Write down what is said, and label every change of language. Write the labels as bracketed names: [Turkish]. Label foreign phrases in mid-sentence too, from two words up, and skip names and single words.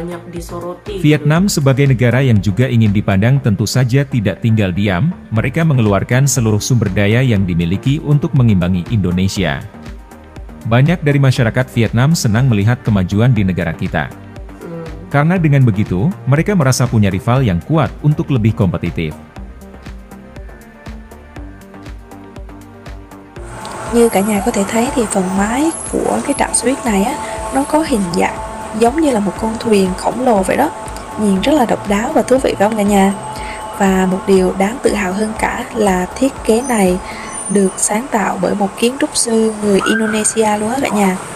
[Indonesian] Vietnam sebagai negara yang juga ingin dipandang tentu saja tidak tinggal diam, mereka mengeluarkan seluruh sumber daya yang dimiliki untuk mengimbangi Indonesia. Banyak dari masyarakat Vietnam senang melihat kemajuan di negara kita. Karena dengan begitu, mereka merasa punya rival yang kuat untuk lebih kompetitif. [Vietnamese] Như cả nhà có thể thấy thì phần mái của cái trạm xe buýt này á, nó có hình dạng giống như là một con thuyền khổng lồ vậy đó. Nhìn rất là độc đáo và thú vị phải không cả nhà? Và một điều đáng tự hào hơn cả là thiết kế này được sáng tạo bởi một kiến trúc sư người Indonesia luôn á cả nhà.